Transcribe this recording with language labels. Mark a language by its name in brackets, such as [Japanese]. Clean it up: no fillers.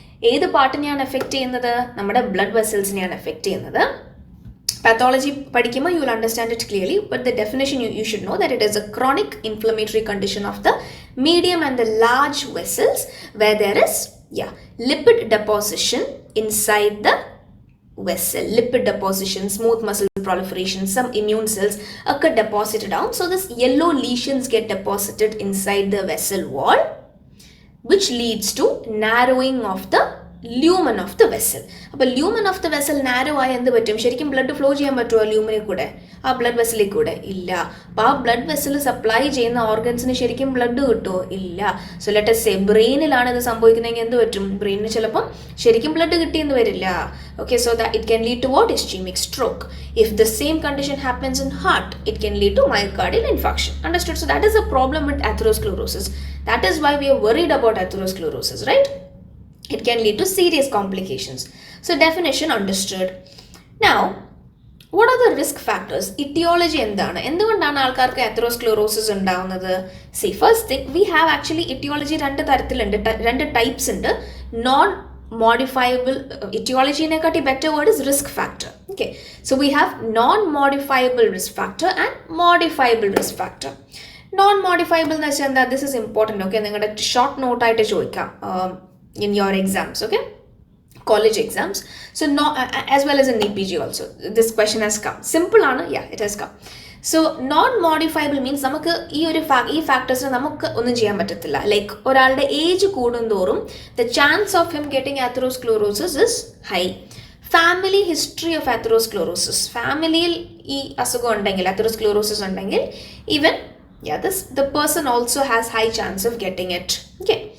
[Malayalam] ഏത് പാർട്ടിനെയാണ് എഫക്റ്റ് ചെയ്യുന്നത്? നമ്മുടെ ബ്ലഡ് വെസൽസിനെയാണ് എഫക്റ്റ് ചെയ്യുന്നത്. [English] Pathology [Malayalam] പഠിക്കുമ്പോൾ [English] you will understand it clearly, but the definition you should know that it is a chronic inflammatory condition of the medium and the large vessels where there is lipid deposition inside the vessel. Lipid deposition, smooth muscle proliferation, some immune cells occur deposited down. So this yellow lesions get deposited inside the vessel wall, which leads to narrowing of the lumen of the vessel. [Malayalam] അപ്പോൾ [English] lumen of the vessel narrow [Malayalam] ആയി എന്ത് പറ്റും? ശരിക്കും blood flow ചെയ്യാൻ പറ്റുമോ ലൂമിനെ കൂടെ, ആ blood വെസലിൽ കൂടെ? ഇല്ല. അപ്പോൾ ആ ബ്ലഡ് വെസൽ സപ്ലൈ ചെയ്യുന്ന ഓർഗൻസിന് ശരിക്കും ബ്ലഡ് കിട്ടുമോ? ഇല്ല. സോ [English] let us say [Malayalam] ബ്രെയിനിലാണ് ഇത് സംഭവിക്കുന്നതെങ്കിൽ എന്ത് പറ്റും? ബ്രെയിനിന് ചിലപ്പം ശരിക്കും ബ്ലഡ് കിട്ടിയെന്ന് വരില്ല. [English] Okay, so that it can lead to what? Ischemic stroke. If the same condition happens in heart, it can lead to myocardial infarction. Understood? So that is a problem with atherosclerosis. That is why we are worried about atherosclerosis, right? It can lead to serious complications. So definition understood. Now, what are the risk factors? Etiology [Malayalam] എന്താണ്? എന്തുകൊണ്ടാണ് ആൾക്കാർക്ക് atherosclerosis ഉണ്ടാവുന്നത്? [English] See, first thing, we have actually etiology [Malayalam] രണ്ട് തരത്തിലുണ്ട്, രണ്ട് [English] types ഉണ്ട്. Non-modifiable etiology nekati better word is risk factor. Okay, so we have non-modifiable risk factor and modifiable risk factor. [Malayalam] Non-modifiable എന്ന് വെച്ചാൽ എന്താ? [English] This is important. [Malayalam] Okay, നിങ്ങളുടെ short നോട്ടായിട്ട് ചോദിക്കാം [English] in your exams, okay, college exams. So as well as in Neet also, this question has come. Simple [Malayalam] ആണ്, [English] it has come. So non-modifiable means [Malayalam] നമുക്ക് ഈ ഫാക്ടേഴ്സിന് നമുക്ക് ഒന്നും ചെയ്യാൻ പറ്റത്തില്ല. ലൈക്ക് ഒരാളുടെ ഏജ് കൂടുന്തോറും [English] the chance of him getting atherosclerosis is high. Family history of atherosclerosis, [Malayalam] ഫാമിലിയിൽ ഈ അസുഖം ഉണ്ടെങ്കിൽ, [English] atherosclerosis ഉണ്ടെങ്കിൽ, even the person also has high chance of getting it. Okay.